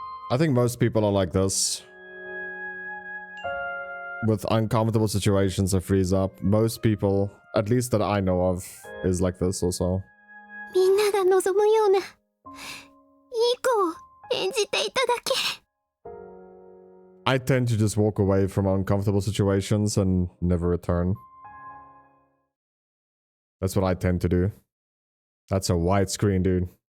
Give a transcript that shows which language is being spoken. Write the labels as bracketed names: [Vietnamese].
[English] I think most people are like this. With uncomfortable situations that freeze up. Most people, at least that I know of, is like this also. [Japanese] みんなが望むようないい子を演じていただけ。 [English] I tend to just walk away from uncomfortable situations and never return. That's what I tend to do. That's a widescreen, dude.